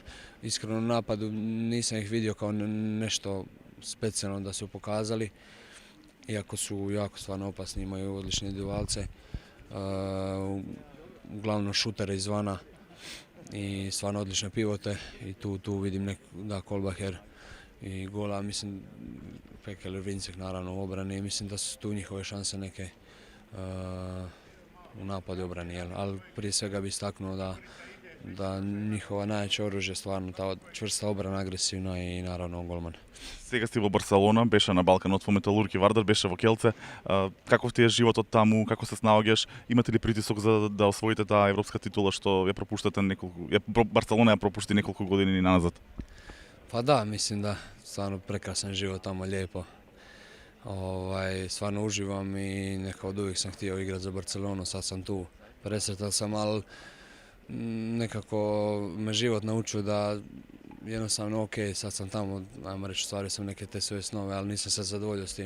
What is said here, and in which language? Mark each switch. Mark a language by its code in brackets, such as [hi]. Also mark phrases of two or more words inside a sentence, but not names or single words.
[hr] Iskreno u napadu nisam ih vidio kao nešto specijalno da su pokazali, iako su jako stvarno opasni, imaju odlične individualce, uglavnom šutere izvana i stvarno odlične pivote i tu vidim Kolbacher i gola, mislim Pekeler, Vincek naravno u obrani, mislim da su tu njihove šanse neke u napadu obrani, ali prije svega bi istaknuo da njihova najjače oružje je stvarno ta čvrsta obrana, agresivna i naravno golman. [mk] Сега си во Барселона, беше на Балканот во Металург и Вардар, беше во Келце. Каков ти е животот таму, како се снаоѓаш? Имате ли притисок за да освоите таа европска титула што ја пропуштате Барселона ја пропушти неколку години назад? [hr] Pa da, mislim da stvarno prekrasan život tamo, lijepo. Stvarno uživam i nekako od uvijek sam htio igrati za Barcelonu, sad sam tu. Presretan sam, ali nekako me život naučio da jednostavno ok, sad sam tamo, ajmo reći, stvari sam neke te svoje snove, ali nisam se zadovoljio s tim.